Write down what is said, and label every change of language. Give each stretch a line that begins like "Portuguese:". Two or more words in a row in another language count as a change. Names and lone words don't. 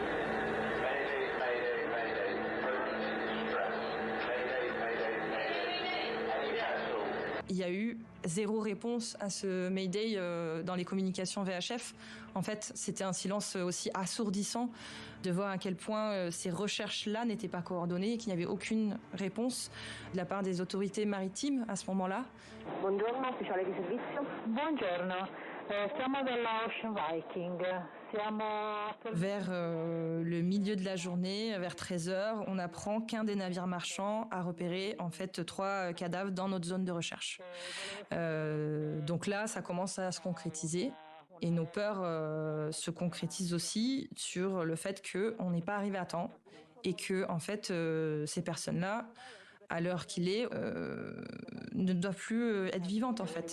French: Il y a eu 0 réponse à ce Mayday dans les communications VHF. En fait, c'était un silence aussi assourdissant de voir à quel point ces recherches-là n'étaient pas coordonnées et qu'il n'y avait aucune réponse de la part des autorités maritimes à ce moment-là.
Italian: Buongiorno, ufficiale di servizio. Buongiorno, siamo della Ocean Viking.
French: Vers le milieu de la journée, vers 13h, on apprend qu'un des navires marchands a repéré en fait 3 cadavres dans notre zone de recherche. Donc là, ça commence à se concrétiser. Et nos peurs se concrétisent aussi sur le fait qu'on n'est pas arrivé à temps et que en fait, ces personnes-là, à l'heure qu'il est, ne doivent plus être vivantes en fait.